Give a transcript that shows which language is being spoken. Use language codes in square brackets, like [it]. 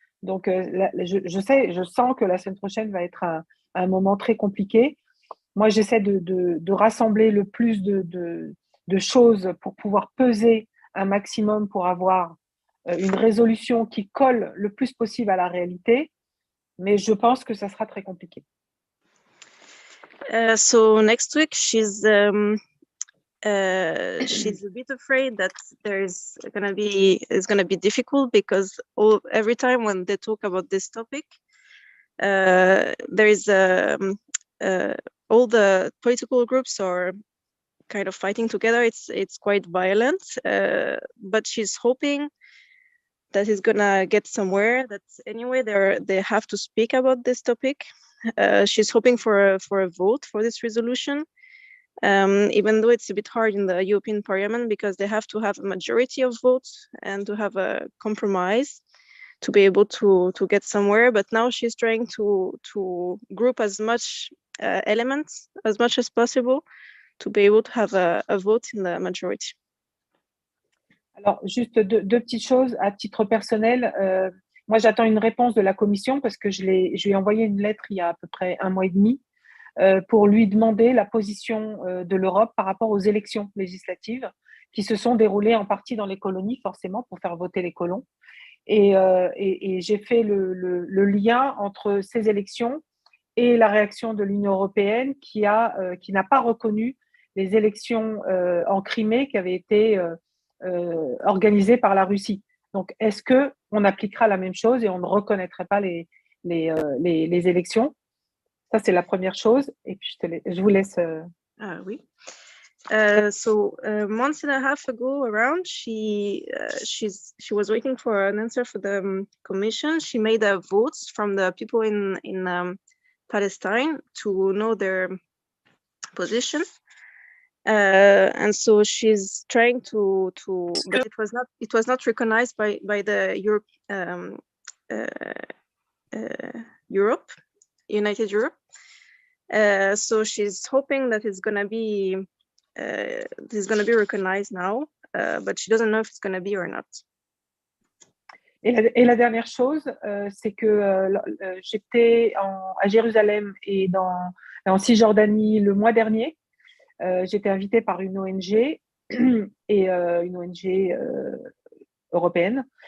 [fr] Donc, je sens que la semaine prochaine va être un moment très compliqué. Moi, j'essaie de rassembler le plus de choses pour pouvoir peser un maximum pour avoir une résolution qui colle le plus possible à la réalité, mais je pense que ça sera très compliqué. [en] So next week she's a bit afraid that it's gonna be difficult because every time when they talk about this topic, there is all the political groups are kind of fighting together. It's quite violent, but she's hoping that it's gonna get somewhere. That anyway they have to speak about this topic. She's hoping for a vote for this resolution, even though it's a bit hard in the European Parliament because they have to have a majority of votes and to have a compromise to be able to get somewhere. But now she's trying to group as much elements as much as possible to be able to have a vote in the majority. [fr] Alors, juste deux petites choses à titre personnel. Moi, j'attends une réponse de la Commission parce que je lui ai envoyé une lettre il y a à peu près 1 mois et demi pour lui demander la position de l'Europe par rapport aux élections législatives qui se sont déroulées en partie dans les colonies, forcément, pour faire voter les colons. Et j'ai fait le lien entre ces élections et la réaction de l'Union européenne qui n'a pas reconnu les élections en Crimée qui avaient été organisées par la Russie. Donc, est-ce qu'on appliquera la même chose et on ne reconnaîtrait pas les élections? Ça, c'est la première chose. Et puis, je vous laisse. Oui. [en] So months and a half ago around, she was waiting for an answer for the commission. She made votes from the people in Palestine to know their position. And so she's trying to but it was not recognized by the United Europe. So she's hoping that it's gonna be recognized now, but she doesn't know if it's gonna be or not. [fr] Et la dernière chose, c'est que j'étais à Jérusalem et en Cisjordanie le mois dernier. J'étais invitée par une ONG et une ONG européenne.